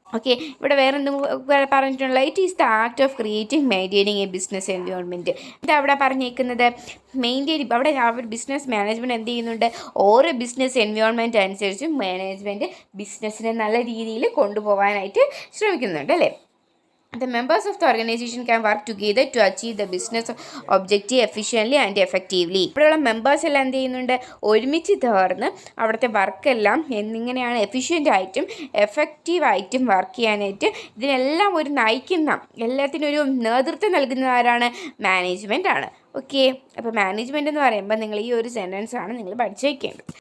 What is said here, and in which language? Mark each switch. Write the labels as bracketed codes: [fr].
[ml] Okay, ഇവിടെ വേറെ എന്തും പറഞ്ഞിട്ടുള്ള [en] It is the act of creating maintaining a business environment. [ml] ഇത് അവിടെ പറഞ്ഞേക്കുന്നത് അവിടെ അവർ ബിസിനസ് മാനേജ്മെൻറ്റ് എന്ത് ചെയ്യുന്നുണ്ട്? ഓരോ ബിസിനസ് എൻവയോൺമെൻറ്റ് അനുസരിച്ച് മാനേജ്മെൻറ്റ് ബിസിനസ്സിനെ നല്ല രീതിയിൽ കൊണ്ടുപോകാനായിട്ട് ശ്രമിക്കുന്നുണ്ട് അല്ലേ. [en] The members of the organization can work together to achieve the business objective efficiently and effectively. [ml] ഇവിടെയുള്ള മെമ്പേഴ്സ് എല്ലാം എന്ത് ചെയ്യുന്നുണ്ട്? ഒരുമിച്ച് ചേർന്ന് അവിടുത്തെ വർക്കെല്ലാം എന്നിങ്ങനെയാണ് എഫിഷ്യൻ്റായിട്ടും എഫക്റ്റീവായിട്ടും വർക്ക് ചെയ്യാനായിട്ട് ഇതിനെല്ലാം ഒരു നയിക്കുന്ന, എല്ലാത്തിനും ഒരു നേതൃത്വം നൽകുന്ന ആരാണ്? മാനേജ്മെൻ്റ് ആണ്. ഓക്കെ, അപ്പോൾ മാനേജ്മെൻറ്റ് എന്ന് പറയുമ്പോൾ നിങ്ങൾ ഈ ഒരു സെൻറ്റൻസാണ് നിങ്ങൾ പഠിച്ചു വയ്ക്കേണ്ടത്.